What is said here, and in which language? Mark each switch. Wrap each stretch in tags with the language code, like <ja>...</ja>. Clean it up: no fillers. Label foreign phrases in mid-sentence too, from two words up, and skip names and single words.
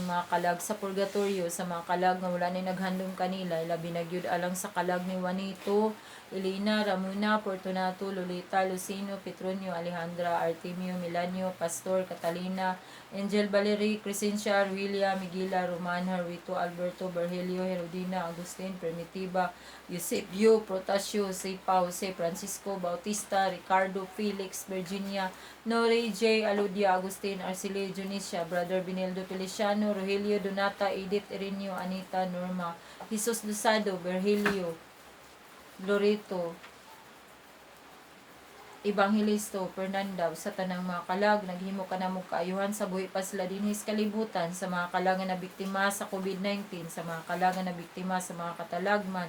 <ceb>mga kalag sa purgatorio, sa mga kalag nga wala na naghandom kanila, labi na gyud alang sa kalag ni Juanito, Elena, Ramona, Fortunato, Lolita, Lucino, Petronio, Alejandra, Artemio, Milanio, Pastor, Catalina, Angel Valerie, Crescencia, William, Miguela, Roman, Harwito, Alberto, Berhelio, Herodina, Agustin, Primitiva, Eusebio, Protasio, Seipa, Jose, Francisco, Bautista, Ricardo, Felix, Virginia, Nori, J. Aludia, Agustin, Arcilio, Junicia, Brother Bineldo Feliciano, Rogelio, Donata, Edith, Ireneo, Anita, Norma, Jesus Lusado, Virgilio, Loreto, Evanghelisto, Fernanda, sa tanang mga kalag, naghimo ka na mo kaayuhan sa buhi pa sila dinhis kalibutan, sa mga kalangan na biktima sa COVID-19, sa mga kalangan na biktima sa mga katalagman.</ceb>